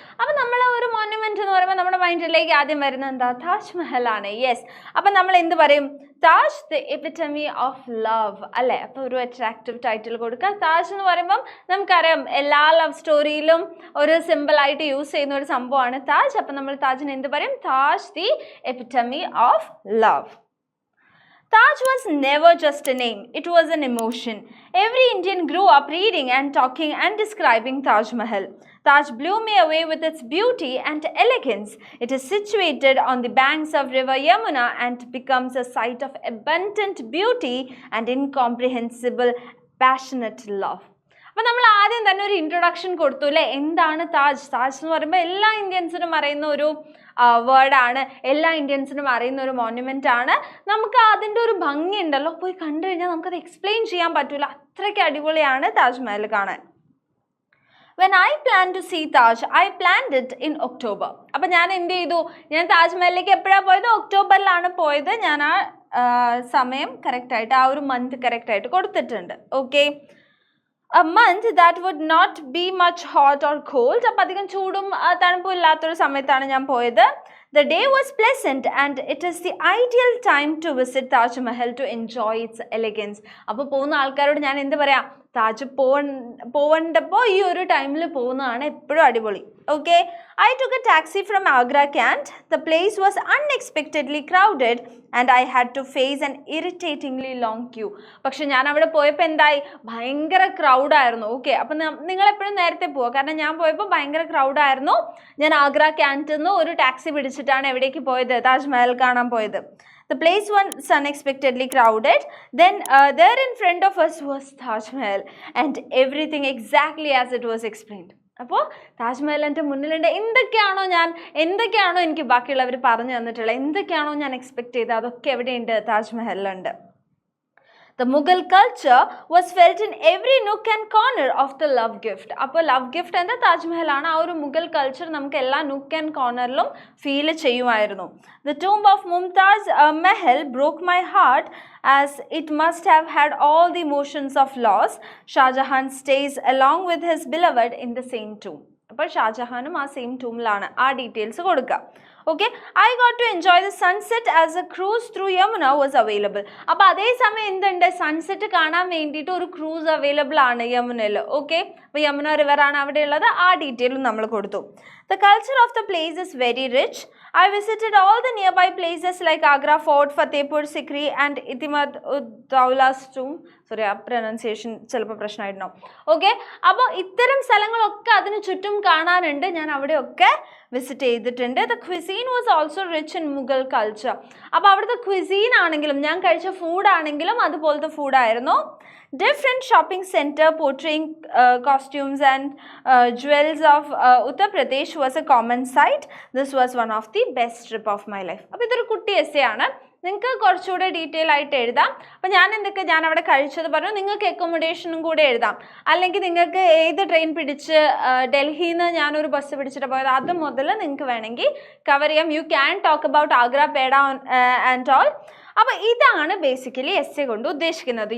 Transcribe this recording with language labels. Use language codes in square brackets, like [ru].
[ml] അപ്പം നമ്മൾ ഒരു മോണ്യുമെൻറ്റ് എന്ന് പറയുമ്പോൾ നമ്മുടെ മൈൻഡിലേക്ക് ആദ്യം വരുന്നത് എന്താ? താജ്മഹലാണ്. യെസ്, അപ്പം നമ്മൾ എന്ത് പറയും? [en] Taj the epitome of love [ml] അല്ലേ? അപ്പോൾ ഒരു അട്രാക്റ്റീവ് ടൈറ്റിൽ കൊടുക്കുക. താജ് എന്ന് പറയുമ്പം നമുക്കറിയാം എല്ലാ ലവ് സ്റ്റോറിയിലും ഒരു സിമ്പിളായിട്ട് യൂസ് ചെയ്യുന്ന ഒരു സംഭവമാണ് താജ്. അപ്പം നമ്മൾ താജിന് എന്ത് പറയും? [en] Taj the epitome of love. Taj was never just a name, it was an emotion. Every Indian grew up reading and talking and describing Taj Mahal. Taj blew me away with its beauty and elegance. It is situated on the banks of river Yamuna and becomes a site of abundant beauty and incomprehensible passionate love. [ml] അപ്പോൾ നമ്മൾ ആദ്യം തന്നെ ഒരു introduction കൊടുത്തു അല്ലേ? എന്താണ് താജ്? താജ് എന്ന് പറയുമ്പോൾ എല്ലാ ഇന്ത്യൻസിനും അറിയുന്ന ഒരു വേർഡാണ്, എല്ലാ ഇന്ത്യൻസിനും അറിയുന്ന ഒരു മോണ്യുമെൻ്റ് ആണ്. നമുക്ക് അതിൻ്റെ ഒരു ഭംഗി ഉണ്ടല്ലോ, പോയി കണ്ടു കഴിഞ്ഞാൽ നമുക്കത് എക്സ്പ്ലെയിൻ ചെയ്യാൻ പറ്റില്ല, അത്രയ്ക്ക് അടിപൊളിയാണ് താജ്മഹൽ കാണാൻ. [en] When I planned to see Taj, I planned it in October. [ml] അപ്പം ഞാൻ എന്ത് ചെയ്തു? ഞാൻ താജ്മഹലിലേക്ക് എപ്പോഴാണ് പോയത്? ഒക്ടോബറിലാണ് പോയത്. ഞാൻ ആ സമയം കറക്റ്റായിട്ട്, ആ ഒരു മന്ത് കറക്റ്റായിട്ട് കൊടുത്തിട്ടുണ്ട്. [en] Okay, a month that would not be much hot or cold. [ml] അപ്പോൾ അധികം ചൂടും തണുപ്പും ഇല്ലാത്തൊരു സമയത്താണ് ഞാൻ പോയത്. [en] The day was pleasant and it is the ideal time to visit Taj Mahal to enjoy its elegance. [ml] അപ്പോൾ പോകുന്ന ആൾക്കാരോട് ഞാൻ എന്ത് പറയാം? താജ് പോവണ്ടപ്പോൾ ഈ ഒരു ടൈമിൽ പോകുന്നതാണ് എപ്പോഴും അടിപൊളി. [en] Okay, I took a taxi from Agra Cant. The place was unexpectedly crowded and I had to face an irritatingly long queue. [ml] പക്ഷെ ഞാൻ അവിടെ പോയപ്പോൾ എന്തായി? ഭയങ്കര ക്രൗഡായിരുന്നു. ഓക്കെ, അപ്പം നിങ്ങളെപ്പോഴും നേരത്തെ പോവുക, കാരണം ഞാൻ പോയപ്പോൾ ഭയങ്കര ക്രൗഡായിരുന്നു. ഞാൻ ആഗ്ര ക്യാൻറ്റിൽ നിന്ന് ഒരു ടാക്സി പിടിച്ചിട്ടാണ് എവിടേക്ക് പോയത്? താജ്മഹൽ കാണാൻ പോയത്. [en] The place was unexpectedly crowded. Then there in front of us was Taj Mahal and everything exactly as it was explained. [ml] അപ്പോൾ താജ്മഹലിൻ്റെ മുന്നിലുണ്ട്. എന്തൊക്കെയാണോ എനിക്ക് ബാക്കിയുള്ളവർ പറഞ്ഞു തന്നിട്ടുള്ളത്, എന്തൊക്കെയാണോ ഞാൻ എക്സ്പെക്ട് ചെയ്തത്, അതൊക്കെ എവിടെയുണ്ട്? താജ്മഹലിലുണ്ട്. [en] The Mughal culture was felt in every nook and corner of the love gift. [ml] അപ്പോൾ ലവ് ഗിഫ്റ്റ് എന്താ? താജ്മഹലാണ്. ആ ഒരു മുഗൾ കൾച്ചർ നമുക്ക് എല്ലാ നുക്ക് ആൻഡ് കോർണറിലും ഫീൽ ചെയ്യുമായിരുന്നു. [en] The tomb of Mumtaz Mahal broke my heart as it must have had all the emotions of loss. Shah Jahan stays along with his beloved in the same tomb. [ml] അപ്പോൾ ഷാജഹാനും ആ same ടൂമിലാണ്. ആ details കൊടുക്കുക. Okay, [en] I got to enjoy the sunset as a cruise through Yamuna was available. [ml] അപ്പോൾ അതേസമയം എന്തുണ്ട്? Sunset കാണാൻ വേണ്ടിയിട്ട് ഒരു ക്രൂസ് അവൈലബിൾ ആണ് യമുനയിൽ. ഓക്കെ, അപ്പോൾ യമുന റിവറാണ് അവിടെ ഉള്ളത്. ആ ഡീറ്റെയിലും നമ്മൾ കൊടുത്തു. [en] The culture of the place is very rich. I visited all the nearby places like Agra Fort, Fatehpur Sikri and Ihtimad-ud-Daula's tomb. [ml] Sorry, ആ പ്രൊനൗൺസിയേഷൻ ചിലപ്പോൾ പ്രശ്നമായിട്ടുണ്ടാവും. ഓക്കെ, അപ്പോൾ ഇത്തരം സ്ഥലങ്ങളൊക്കെ അതിന് ചുറ്റും കാണാനുണ്ട്. ഞാൻ അവിടെയൊക്കെ വിസിറ്റ് ചെയ്തിട്ടുണ്ട്. [en] The cuisine was also rich in Mughal culture. [ml] അപ്പോൾ അവിടുത്തെ ക്വിസീൻ ആണെങ്കിലും ഞാൻ കഴിച്ച ഫുഡാണെങ്കിലും അതുപോലത്തെ ഫുഡായിരുന്നു. [en] Different shopping center portraying costumes and jewels of Uttar Pradesh was a common sight. This was one of the best trip of my life. [ml] അപ്പോൾ ഇതൊരു കുട്ടി essay ആണ്. നിങ്ങൾക്ക് കുറച്ചുകൂടെ ഡീറ്റെയിൽ ആയിട്ട് എഴുതാം. അപ്പോൾ ഞാൻ അവിടെ കഴിച്ചത് പറഞ്ഞു. നിങ്ങൾക്ക് അക്കോമഡേഷനും കൂടെ എഴുതാം. അല്ലെങ്കിൽ നിങ്ങൾക്ക് ഏത് ട്രെയിൻ പിടിച്ച് ഡൽഹിയിൽ നിന്ന് ഞാനൊരു ബസ് പിടിച്ചിട്ട് പോയത് അത് മുതൽ നിങ്ങൾക്ക് വേണമെങ്കിൽ കവർ ചെയ്യാം. [en] You can talk about Agra petha and all. [ml] അപ്പോൾ ഇതാണ് ബേസിക്കലി എസ്സേ കൊണ്ട് ഉദ്ദേശിക്കുന്നത്.